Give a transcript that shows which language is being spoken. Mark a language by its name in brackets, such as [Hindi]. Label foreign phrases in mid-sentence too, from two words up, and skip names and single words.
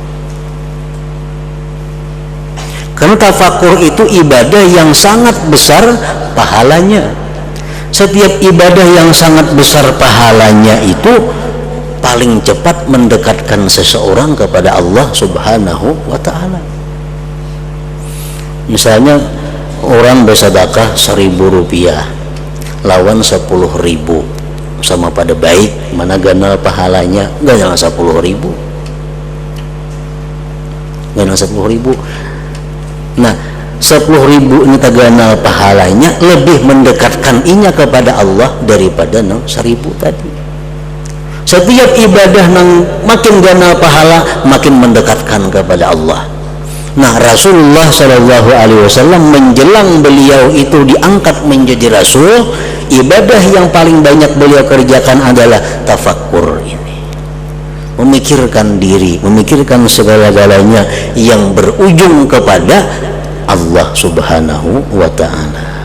[Indonesian] Karena tafakkur itu ibadah yang sangat besar pahalanya. Setiap ibadah yang sangat besar pahalanya itu paling cepat mendekatkan seseorang kepada Allah [Arabic] سبحانه وتعالى. [Indonesian] Misalnya orang bersedekah 1.000 rupiah lawan 10.000, sama pada baik, mana ganal pahalanya? Ganal 10.000, ganal 10.000. Nah, 10.000 ini ganal pahalanya lebih mendekatkan inya kepada Allah daripada 1.000 tadi. Setiap ibadah yang makin ganal pahala makin mendekatkan kepada Allah. Nah, Rasulullah [Arabic] صلى الله عليه وسلم [Indonesian] menjelang beliau itu diangkat menjadi Rasul, ibadah yang paling banyak beliau kerjakan adalah tafakkur ini, memikirkan diri, memikirkan segala-galanya yang berujung kepada Allah [Arabic] سبحانه وتعالى.